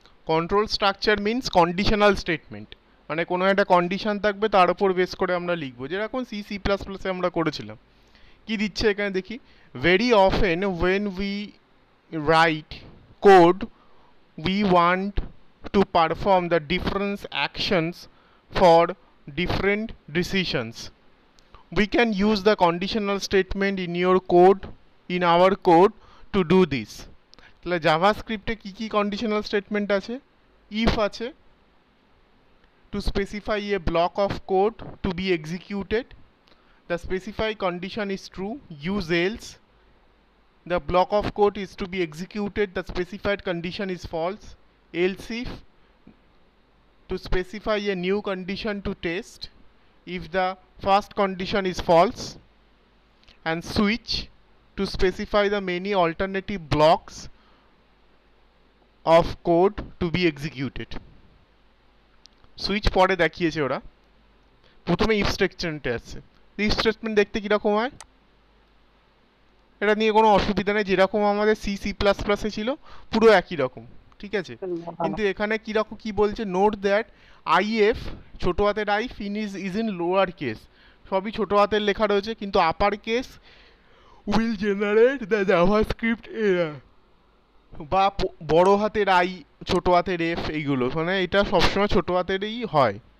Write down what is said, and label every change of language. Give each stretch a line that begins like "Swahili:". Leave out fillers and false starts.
Bangla: Control structure means conditional statement, মানে কোনো একটা কন্ডিশন থাকবে তার উপর বেস করে আমরা লিখবো, যেরকম সি সি প্লাস প্লাসে আমরা করেছিলাম। কি দিচ্ছে এখানে দেখি,
English: Very often when we write code we want to perform the different actions for different decisions. We can use the conditional statement in your code, in our code to do this.
Bangla: তাহলে জাভাস্ক্রিপ্টে কি কি conditional statement আছে?
English: If আছে, to specify a block of code to be executed. The specified condition is true. Use else. The block of code is to be executed. The specified condition is false. Else if, to specify a new condition to test if the first condition is false. And switch, to specify the many alternative blocks of code to be executed.
Bangla: Switch পরে দেখিয়েছে ওরা, প্রথমে if স্টেটমেন্টে আসছে। If statement দেখতে কিরকম হয়, এটা নিয়ে কোনো অসুবিধা নেই, যেরকম আমাদের সি সি প্লাস প্লাসে ছিল পুরো একই রকম, ঠিক আছে। কিন্তু এখানে কিরকম কি বলছে,
English: note that if,
Bangla: ছোটো হাতের I,
English: finish is in lower case,
Bangla: সবই ছোটো হাতের লেখা রয়েছে, কিন্তু
English: upper case will generate the JavaScript error,
Bangla: বা বড় হাতের আই ছোটো হাতের এফ, এইগুলো মানে এটা সবসময় ছোটো হাতেরই হয়।